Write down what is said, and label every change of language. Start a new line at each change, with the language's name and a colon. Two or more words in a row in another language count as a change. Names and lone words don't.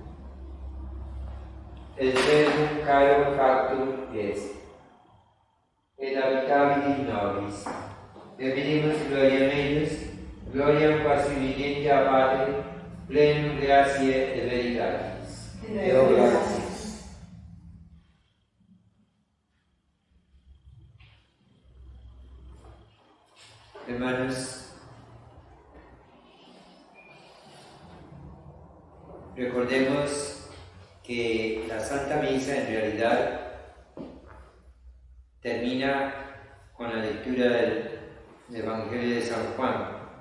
Latin: Et verbum caro factum est, et habitabit in nobis, et vidimus gloriam eius, gloriam quasi unigenita Patri, plenum gratiae et veritatis. Deo gratias.
Spanish: Hermanos, recordemos que la Santa Misa en realidad termina con la lectura del Evangelio de San Juan.